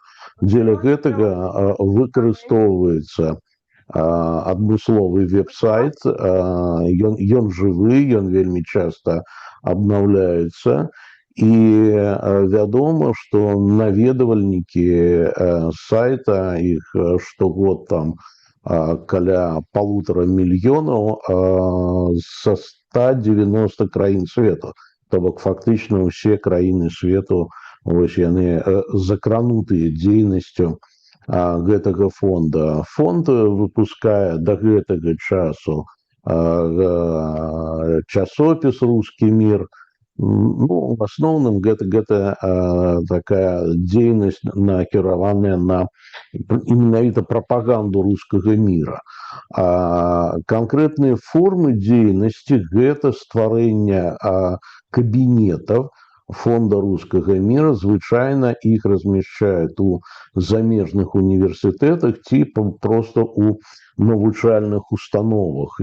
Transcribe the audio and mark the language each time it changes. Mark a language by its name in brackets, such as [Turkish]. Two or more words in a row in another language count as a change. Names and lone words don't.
[Belarusian] Дзеля гэтага выкарыстоўваецца адмысловы веб-сайт, ён жывы, ён вельмі часта абнаўляецца, і вядома, што наведвальнікі сайта, іх штогод там каля 1,5 мільёнаў са 190 краін свету. То бок фактычна ўсе краіны свету вось яны закранутыя дзейнасцю гэтага фонда. Фонд выпускае да гэтага часу часопіс «Русский мир». Ну, в асноўным гэта такая дзейнасць накіраваная на менавіта прапаганду рускага міра. Канкрэтныя формы дзейнасці гэта стварэнне кабінетаў фонда рускага мира звычайна іх размяшчаюць у замежных універсітэтах ці проста у навучальных установах.